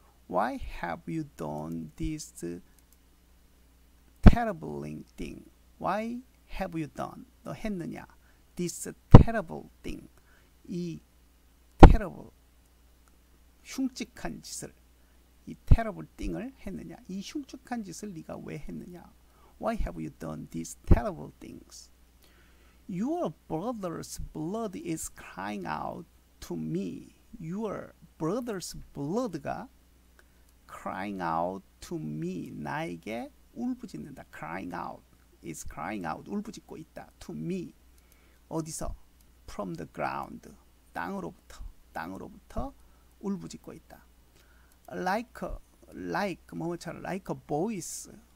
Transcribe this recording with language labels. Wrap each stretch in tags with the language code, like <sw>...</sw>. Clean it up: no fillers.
<en>Why have you done this terrible thing? Why have you done?</en> <ko>너 했느냐?</ko> <en>This terrible thing.</en> <ko>이 terrible 흉측한 짓을 이</ko> <en>terrible thing</en> <ko>을 했느냐? 이 흉측한 짓을 네가 왜 했느냐?</ko> <en>Why have you done these terrible things? Your brother's blood is crying out to me. Your brother's blood가 crying out to me.</en> <ko>나에게 울부짖는다.</ko> <en>crying out is crying out.</en> <ko>울부짖고 있다.</ko> <en>to me.</en> <ko>어디서?</ko> <en>from the ground.</en> <ko>땅으로부터 울부짖고 있다.</ko> <en>like</en> <ko>뭐뭐처럼</ko> <en>like a voice.</en>